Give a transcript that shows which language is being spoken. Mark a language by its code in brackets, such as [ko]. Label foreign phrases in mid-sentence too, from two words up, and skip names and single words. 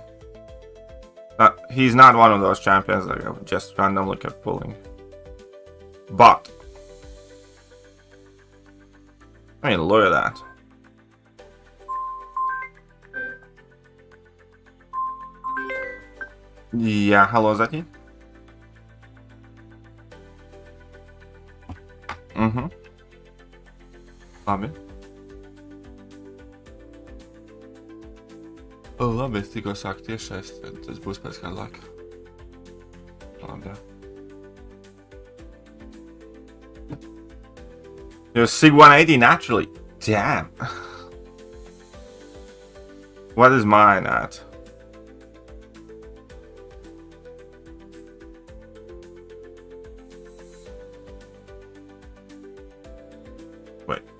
[en] He's not one of those champions that I just randomly kept pulling. But I mean, look at that. Yeah, hello Zaki. [lv] Labi. Labi, es tikko sāku tiešais, tad tas būs pēc kāda laika. Labi. [en] You're Sig 180 naturally. Damn. What is mine at? Wait.